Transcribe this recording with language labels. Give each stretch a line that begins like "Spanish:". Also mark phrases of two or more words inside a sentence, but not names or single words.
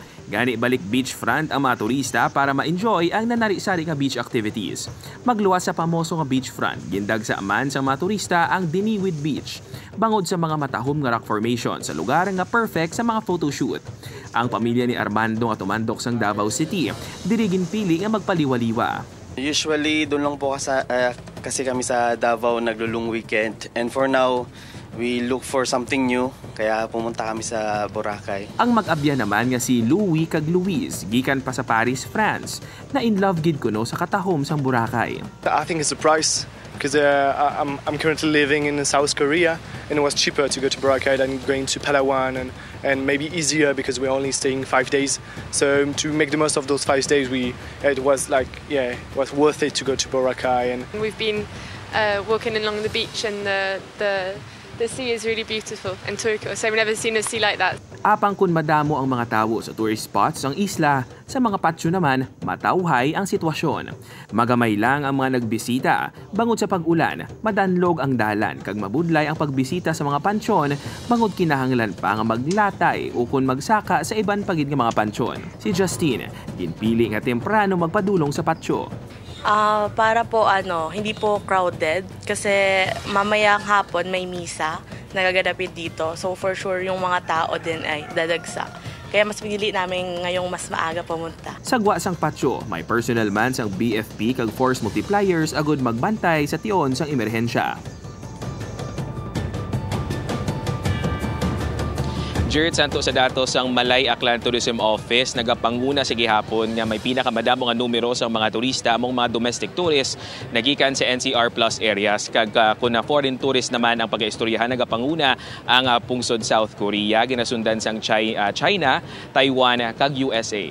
Hiligaynon: Gani balik beachfront ang mga turista para ma-enjoy ang nanari-sari nga
English: beach activities.
Hiligaynon: Magluwas sa pamoso nga beachfront, gindag sa aman sa mga turista ang Diniwid Beach. Bangod sa mga matahom nga
English: rock formation
Hiligaynon: sa lugar nga perfect sa mga photoshoot. Ang pamilya ni Armando nga tumandok sang Davao City, dirigin pili nga magpaliwaliwa.
Filipino: Usually doon lang po kasi kami sa Davao naglulong weekend.
English: And for now, we look for something new,
Filipino: kaya pumunta kami sa Boracay.
Hiligaynon: Ang mag-abya naman nga si Louie kag Louise, gikan pa sa Paris, France, na in love gid kuno sa katahom sang Boracay.
English: I think it's the price. Because I'm currently living in South Korea, and it was cheaper to go to Boracay than going to Palawan, and maybe easier because we're only staying 5 days. So to make the most of those 5 days, it was worth it to go to Boracay. And we've been walking along the beach, and the sea is really beautiful and turquoise. So I've never seen a sea like that.
Hiligaynon: Apang kun madamo ang mga tawo sa
English: tourist spots
Hiligaynon: ang isla, sa mga patio naman, matauhay ang sitwasyon. Magamay lang ang mga nagbisita, bangod sa pag-ulan, madanlog ang dalan, kag mabudlay ang pagbisita sa mga pansyon, bangod kinahanglan pa nga maglatay o kun magsaka sa iban pagid nga mga pansyon. Si Justine, ginpili nga temprano magpadulong sa patio.
Filipino: Para po hindi po crowded kasi mamayang hapon may misa nagaganapin dito.
English: So for sure
Filipino: yung mga tao din ay dadagsa. Kaya mas pinili namin ngayong mas maaga pumunta.
Hiligaynon: Sagwa sang patio, may personal man sang BFP kag
English: force multipliers
Hiligaynon: agud magbantay sa tion sang emerhensya. Jared Santos sa datos ang Malay Aklan Tourism Office nagapanguna sa gihapon nga may pinakamadamo nga numero sa mga turista among mga
English: domestic tourists
Hiligaynon: nagikan sa NCR Plus areas kag kun na foreign tourist naman ang pag-istoryahan nagapanguna ang pungsod South Korea ginasundan sang China, Taiwan kag USA.